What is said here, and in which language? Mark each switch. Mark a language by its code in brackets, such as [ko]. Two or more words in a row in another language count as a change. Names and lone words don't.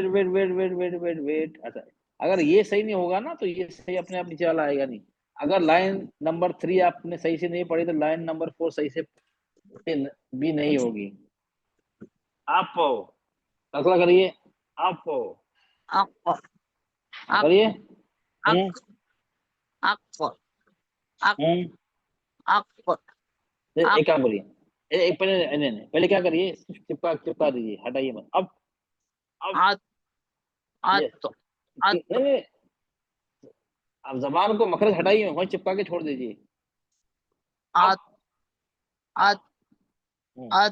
[en] wait wait wait wait wait wait wait [hi] अच्छा, अगर ये सही नहीं होगा ना तो ये सही अपने आप नीचे वाला आएगा नहीं। अगर लाइन नंबर 3 आपने सही से नहीं पढ़ी तो लाइन नंबर 4 सही से भी नहीं होगी। आप कलकला करिए। आप अक अक करिए। अक अक अक अक एक काम करिए। एक पहले नहीं नहीं पहले क्या करिए, चिपका चिपका दीजिए, हटाइए मत। अब अत अत अत नहीं नहीं, आप जबान को मखरज हटाइए, वहीं चिपका के छोड़ दीजिए। अत अत अत